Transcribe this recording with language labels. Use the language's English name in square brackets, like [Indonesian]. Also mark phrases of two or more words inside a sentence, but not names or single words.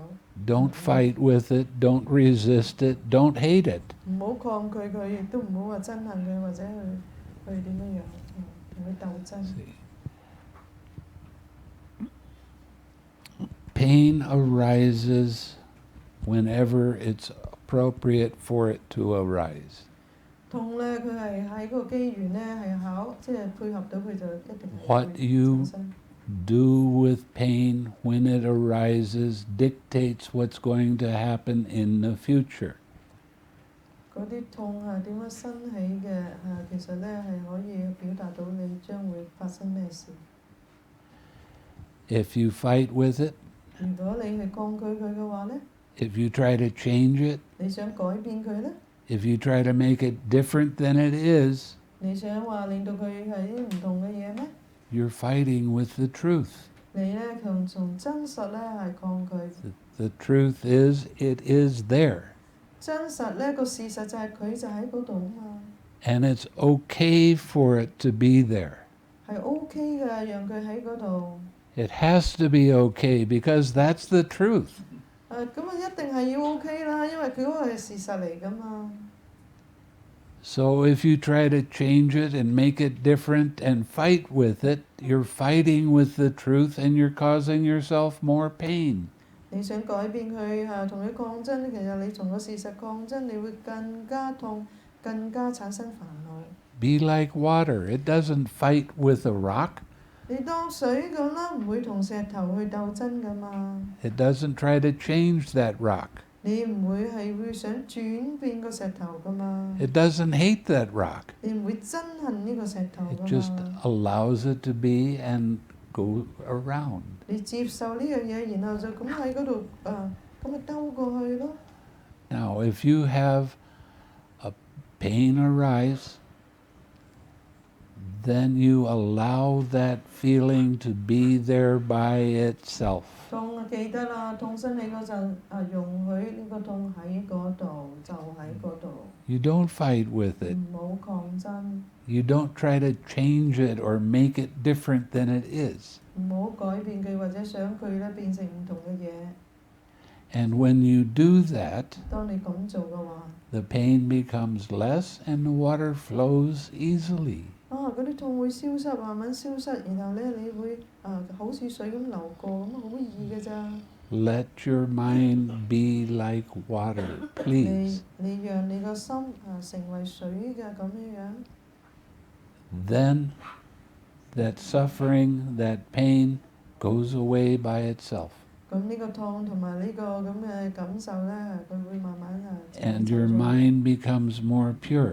[English] Don't fight with it. Don't resist it. Don't hate it. [Cantonese] 唔好抗拒佢，亦都唔好話憎恨佢，或者去點樣同佢鬥爭。 [English] Pain arises whenever it's appropriate for it to arise. [Cantonese] 痛咧，佢係喺個機緣咧係即係配合到佢就一定係 [English] What [Cantonese] 會 [English] you [Cantonese] 產生。 [English] do with pain when it arises dictates what's going to happen in the future. [Cantonese] 嗰啲痛係點樣生起嘅？其實咧係可以表達到你將會發生咩事。 [English] If you fight with it, [Cantonese] 如果你係抗拒佢嘅話咧， [English] if you try to change it, [Cantonese] 你想改變佢咧， [English] if you try to make it different than it is, [Cantonese] 你想話令到佢係啲唔同嘅嘢咩？ [English] you're fighting with the truth. [Cantonese] 你咧從真實咧係抗拒。 [English] The truth is, it is there. [Cantonese] 真實咧個事實就係佢就喺嗰度啊嘛。 [English] And it's okay for it to be there. [Cantonese] 係 OK 嘅，讓佢喺嗰度。 [English] It has to be okay because that's the truth. [Cantonese] 咁一定係要 OK 啦，因為佢嗰個係事實嚟㗎嘛。 [English] So if you try to change it and make it different and fight with it, you're fighting with the truth and you're causing yourself more pain. [Cantonese] 你想改變佢同佢抗爭，其實你同個事實抗爭，你會更加痛，更加產生煩惱。 [English] Be like water. It doesn't fight with a rock. [Cantonese] 你當水咁啦，唔會同石頭去鬥爭㗎嘛。 [English] It doesn't try to change that rock. [Cantonese] 你唔會係想轉變個石頭㗎嘛。 [English] It doesn't hate that rock. [Cantonese] 你唔會憎恨呢個石頭 [English] It [Cantonese] 㗎 [English] just [Cantonese] 嘛。 [English] allows it to be and go around. [Cantonese] 你接受呢樣嘢，然後就咁喺嗰度咁咪兜過去咯。 [English] Now, if you have a pain arise, then you allow that feeling to be there by itself. [Cantonese] 痛記得啦，痛生起嗰陣容許呢個痛喺嗰度，就喺嗰度。 [English] You don't fight with it. [Cantonese] 唔好抗爭， [English] You don't try to change it or make it different than it is. [Cantonese] 唔好改變佢或者想佢咧變成唔同嘅嘢。 [English] And when you do that, [Cantonese] 當你咁做嘅話， [English] the pain becomes less and the water flows easily. [Cantonese] 嗰啲痛會消失，慢慢消失，然後咧你會好似水咁流過，咁好易嘅咋。 [English] Let your mind be like water, please. [Cantonese] 你讓你個心成為水嘅咁樣。 [English] Then that suffering, that pain goes away by itself. [Cantonese] 咁呢個痛同埋呢個咁嘅感受咧，佢會慢慢 [English] And your mind becomes more pure.